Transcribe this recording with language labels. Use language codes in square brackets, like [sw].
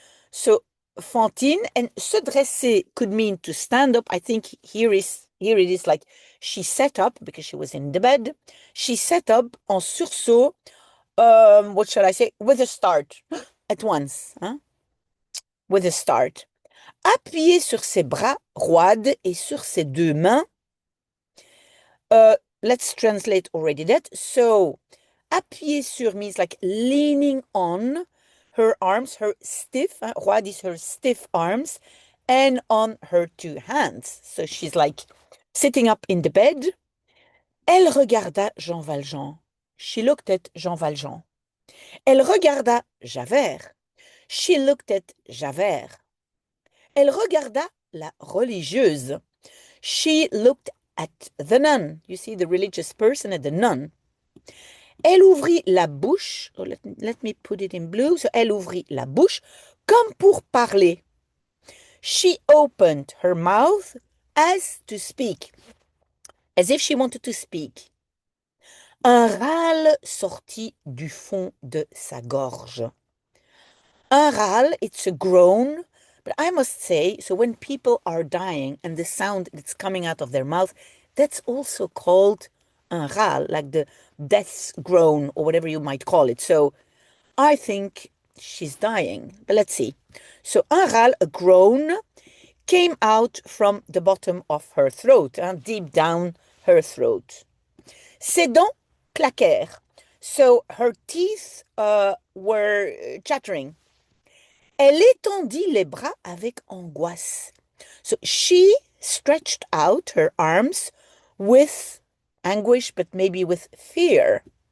[en] So Fantine, and se dresser could mean to stand up. I think here it is like she sat up because she was in the bed. She sat up en sursaut, what shall I say, with a start, at once, hein? With a start. [fr] Appuyée sur ses bras roides et sur ses deux mains. [en] Let's translate already that. So, appuyée sur means like leaning on her arms, her stiff, roide is her stiff arms, and on her two hands. So she's like sitting up in the bed. [fr] Elle regarda Jean Valjean. [en] She looked at Jean Valjean. [fr] Elle regarda Javert. [en] She looked at Javert. [fr] Elle regarda la religieuse. [en] She looked at the nun. You see, the religious person at the nun. [fr] Elle ouvrit la bouche. [en] Oh, let me put it in blue. [fr] So, elle ouvrit la bouche comme pour parler. [en] She opened her mouth as to speak. As if she wanted to speak. [fr] Un râle sortit du fond de sa gorge. [en] Un râle, it's a groan, but I must say, so when people are dying and the sound that's coming out of their mouth, that's also called un râle, like the death groan or whatever you might call it. So I think she's dying, but let's see. So un râle, a groan, came out from the bottom of her throat, deep down her throat. [fr] Ses dents claquèrent. [en] So her teeth were chattering. [fr] Elle étendit les bras avec angoisse. [en] So she stretched out her arms with anguish, but maybe with fear.